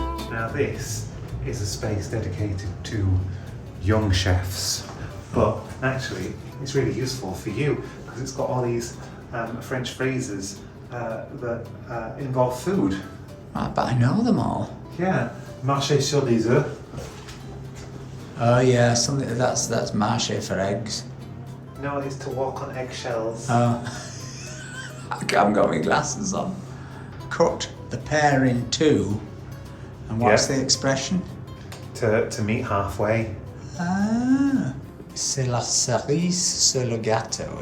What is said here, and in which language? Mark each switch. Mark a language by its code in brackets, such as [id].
[en] Now this is a space dedicated to young chefs, but actually it's really useful for you because it's got all these French phrases that involve food. But I know them all. [fr] Yeah, marcher sur les œufs. [en] Oh yeah, something that's marché for eggs. No, it's to walk on eggshells. Oh, I haven't got my glasses on. Cut the pear in two, and what's the expression? To meet halfway. [fr] Ah, c'est la cerise sur le gâteau.